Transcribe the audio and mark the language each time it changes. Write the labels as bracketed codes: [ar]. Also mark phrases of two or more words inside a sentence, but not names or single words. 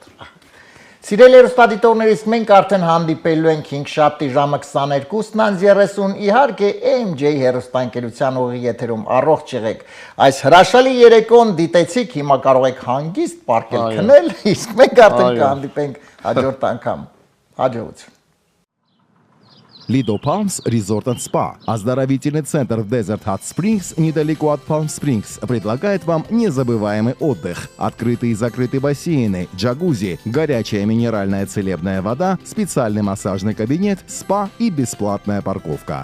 [hy] Սիրելի հեռուստադիտողներից մենք արդեն հանդիպելու ենք 5-շաբթի ժամը 22:30 իհարկե AMJ հեռուստաընկերության ուղիղ եթերում առողջ եղեք։ Այս հրաշալի երեկոն դիտեցիք, հիմա կարող եք հանգիստ պարկել քնել, իսկ մենք արդեն կհանդիպենք հաջորդ անգամ։ Հաջողություն։ [en] Lido Palms Resort and Spa. [ru] Оздоровительный центр Desert Hot Springs недалеко от Palm Springs предлагает вам незабываемый отдых. Открытые и закрытые бассейны, джакузи, горячая минеральная целебная вода, специальный массажный кабинет, спа и бесплатная парковка.